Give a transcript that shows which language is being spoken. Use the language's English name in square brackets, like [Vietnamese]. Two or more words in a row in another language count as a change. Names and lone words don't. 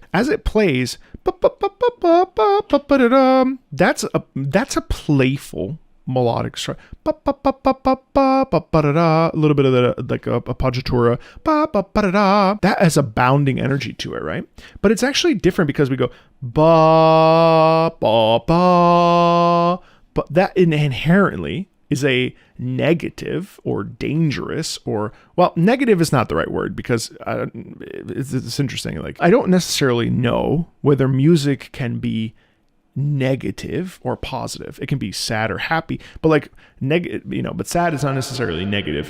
[English] As it plays, that's a playful melodic structure. A little bit of the, like a appoggiatura. That has a bounding energy to it, right? But it's actually different because we go ba ba ba. But that inherently is a negative or dangerous, or, well, negative is not the right word, because it's interesting. Like, I don't necessarily know whether music can be negative or positive. It can be sad or happy, but like but sad is not necessarily negative.